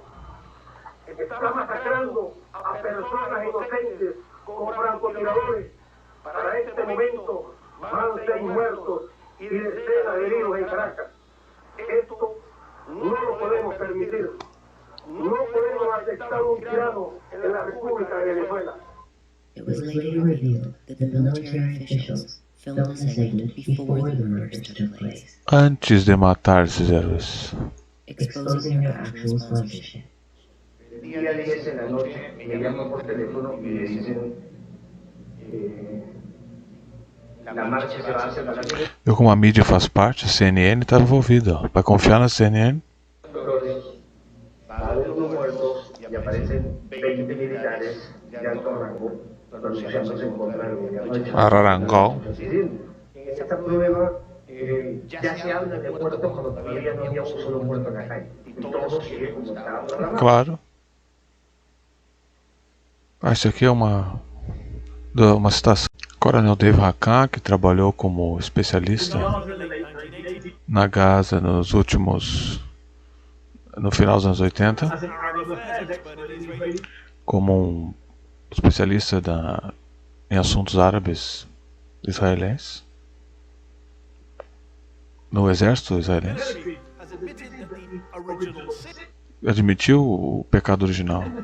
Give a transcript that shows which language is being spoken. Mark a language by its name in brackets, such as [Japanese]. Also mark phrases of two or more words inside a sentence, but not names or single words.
[Spanish] Está masacrando a personas inocentes como francotiradores. Para este momento van 6 muertos y decenas de heridos en Caracas. Esto no lo podemos permitir. No podemos aceptar un tirano en la República de Venezuela. [English] It was later revealed that the military officials filmed the segment before the murders took place, [Portuguese] Antes de matar, eles fizeram isso. [English] exposing their actual sponsorship. [Spanish] El día 10 en la noche me llaman por teléfono y me dicen la marcha se va a hacer a la noche. [Portuguese] Eu, como a mídia faz parte, a CNN estava envolvida. Ó. Vai confiar na CNN? [Spanish] Va a haber unos muertos y aparecen 20 militares de alto rango pronunciándose en contra del gobierno de Chávez. Ararangol. En esta prueba ya se habla de muertos cuando todavía no había un solo muerto en la calle. Y todo sigue como estaba programado. Claro. [Portuguese] Ah, isso aqui é uma citação. Coronel Dave Hakan, que trabalhou como especialista na Gaza no final dos anos 80, como um especialista em assuntos árabes israelenses, no exército israelense, admitiu o pecado original.